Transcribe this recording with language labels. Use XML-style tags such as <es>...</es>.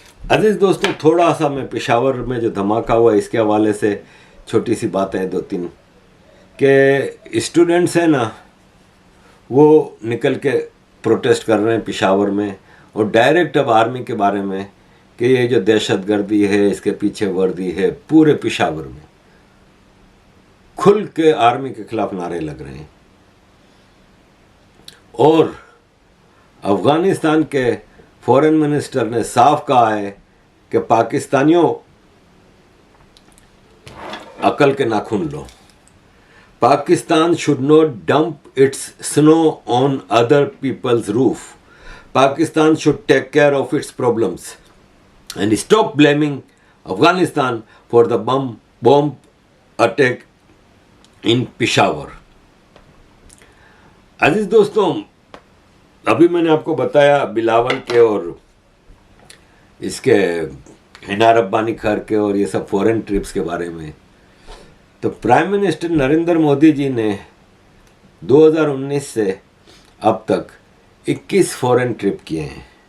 <hi>अजीज दोस्तों, थोड़ा सा मैं पेशावर में जो धमाका हुआ इसके हवाले से छोटी सी बातें हैं 2-3 के स्टूडेंट्स हैं ना, वो निकल के प्रोटेस्ट कर रहे हैं पेशावर में, और डायरेक्ट अब आर्मी के बारे में कि ये जो दहशतगर्दी है इसके पीछे वर्दी है, पूरे पेशावर में खुल के आर्मी के खिलाफ नारे लग रहे हैं। और अफगानिस्तान के फॉरेन मिनिस्टर ने साफ कहा है कि पाकिस्तानियों, अकल के नाखून लो।</hi> <en>Pakistan should not dump its snow on other people's roof. Pakistan should take care of its problems and stop blaming Afghanistan for the bomb attack in Peshawar.</en> <hi>अजीज दोस्तों, अभी मैंने आपको बताया बिलावल के और इसके हिना रब्बानी खैर के और ये सब फॉरेन ट्रिप्स के बारे में। तो प्राइम मिनिस्टर नरेंद्र मोदी जी ने 2019 से अब तक 21 फॉरेन ट्रिप किए हैं।</hi>